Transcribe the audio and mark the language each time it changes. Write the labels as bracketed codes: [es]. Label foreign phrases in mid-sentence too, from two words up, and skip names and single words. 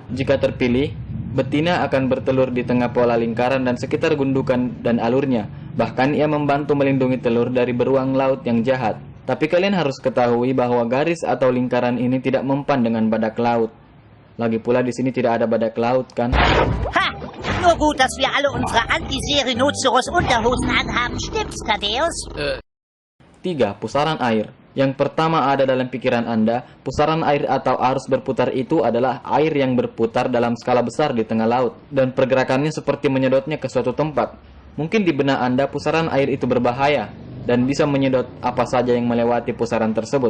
[id] Jika terpilih, betina akan bertelur di tengah pola lingkaran dan sekitar gundukan dan alurnya. Bahkan ia membantu melindungi telur dari beruang laut yang jahat. Tapi kalian harus ketahui bahwa garis atau lingkaran ini tidak mempan dengan badak laut. Lagi pula di sini tidak ada badak laut, kan? Ha! [de] Nur gut, dass wir alle unsere Anti-Rhinoceros-Unterhosen anhaben. Stimmt's, Thaddeus? [id] 3. Pusaran air. Yang pertama ada dalam pikiran Anda, pusaran air atau arus berputar itu adalah air yang berputar dalam skala besar di tengah laut, dan pergerakannya seperti menyedotnya ke suatu tempat. Mungkin di benak Anda pusaran air itu berbahaya, dan bisa menyedot apa saja yang melewati pusaran tersebut.